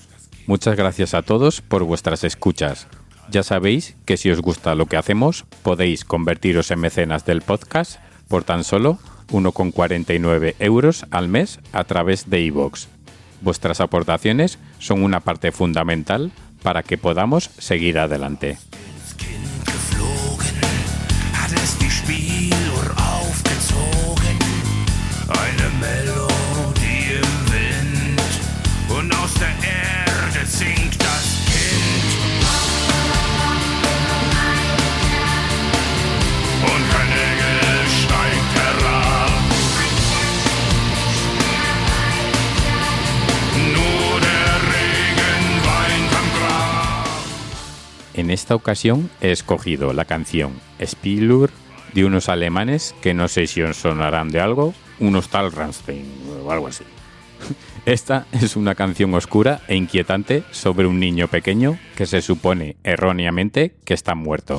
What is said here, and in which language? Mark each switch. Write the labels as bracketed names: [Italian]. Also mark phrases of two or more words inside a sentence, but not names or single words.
[Spanish] Muchas gracias a todos por vuestras escuchas. Ya sabéis que si os gusta lo que hacemos, podéis convertiros en mecenas del podcast por tan solo 1,49 € al mes a través de iVoox. Vuestras aportaciones son una parte fundamental para que podamos seguir adelante. [German] Eine Melodie im Wind und aus der Erde singt das Kind. Und kein Engel steigt herab, nur der Regen weint am Grab. [Spanish] En esta ocasión he escogido la canción Spieluhr de unos alemanes que no sé si os sonarán de algo, unos tal Rammstein o algo así. Esta es una canción oscura e inquietante sobre un niño pequeño que se supone erróneamente que está muerto.